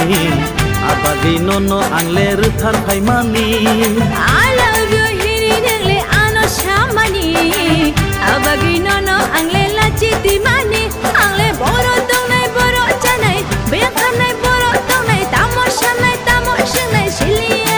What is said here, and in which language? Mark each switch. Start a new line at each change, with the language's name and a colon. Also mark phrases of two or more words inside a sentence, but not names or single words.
Kok Borok: abagi nono angle ruthar phaimani
English: I love you
Kok Borok: hini nengle ano shamani abagi nono angle lachi dimani angle boro tongnai boro chanai bekanai boro tongnai tamoshanai shiliya